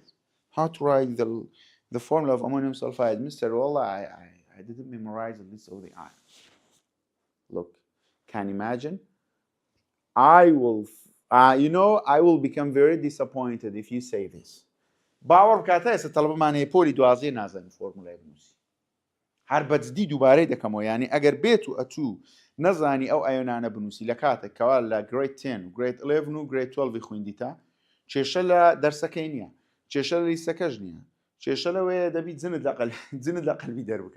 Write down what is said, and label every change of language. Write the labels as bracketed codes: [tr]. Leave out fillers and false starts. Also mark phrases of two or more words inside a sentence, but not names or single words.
[en] How to write the formula of ammonium sulfide? Mr. Wallah, I didn't memorize the list of the ions. Look, can you imagine? I will become very disappointed if you say this. [ckb] باور بکاتە ئێستا تەڵبمانەیە پۆلی دوازێ نازانێت فۆرمولای بنووسی. هەر بەجددی دووبارەی دەکەمەوە، یعنی ئەگەر بێت و ئەچوو نەزانی ئەو ئایۆنانە بنووسی لە کاتێکەوە لە گرید 10 و گرید 11 و گرید 12 خوێندیتە، کێشە لە دەرسەکەی نییە، کێشە لە لیستەکەش نییە، کێشە لەوەیە دەبیت جنت لە قەلبی دەربکەن.